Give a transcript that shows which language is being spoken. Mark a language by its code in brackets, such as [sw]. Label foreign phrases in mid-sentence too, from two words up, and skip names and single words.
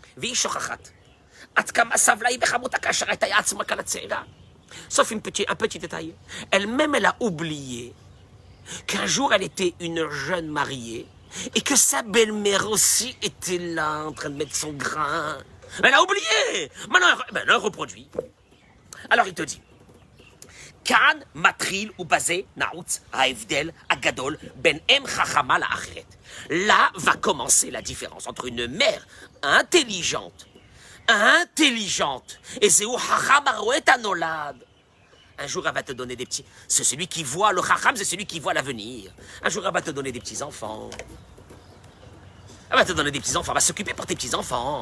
[fr] Sauf un petit détail. Elle-même, elle a oublié qu'un jour, elle était une jeune mariée et que sa belle-mère aussi était là, en train de mettre son grain. Elle a oublié. Maintenant, elle reproduit. Alors, il te dit, [he] כאן מתחיל ובזה נעוץ ההבדל הגדול בין אם חכמה לאחרת. [fr] Là va commencer la différence entre une mère intelligente, et [he] איזהו חכם הרואה הנולד. [fr] Un jour, elle va te donner des petits... C'est celui qui voit, le chacham, c'est celui qui voit l'avenir. Un jour, elle va te donner des petits-enfants. Elle va te donner des petits-enfants, elle va s'occuper pour tes petits-enfants.